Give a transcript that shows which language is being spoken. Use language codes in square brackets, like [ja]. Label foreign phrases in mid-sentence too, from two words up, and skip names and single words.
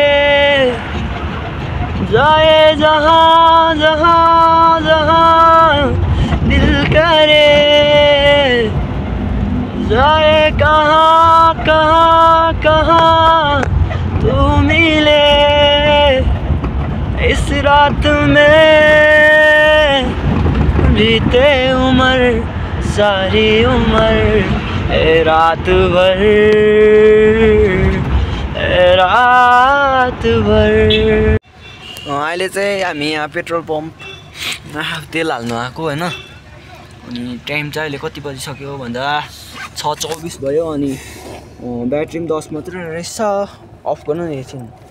[hi] जाए जहाँ जहाँ जहाँ दिल करे जाए कहाँ कहाँ कहाँ तू मिले इस रात में बीते उम्र सारी उम्र रात भर [ne] अहिले चाहिँ हामी यहाँ [en] petrol pump [ne] तेल हाल्नु आएको होइन अनि टाइम चाहिँ अहिले कति बजिसक्यो भन्दा 6:24 भयो अनि ब्याट्री पनि 10 मात्रै रहेछ अफ गर्नु एकछिन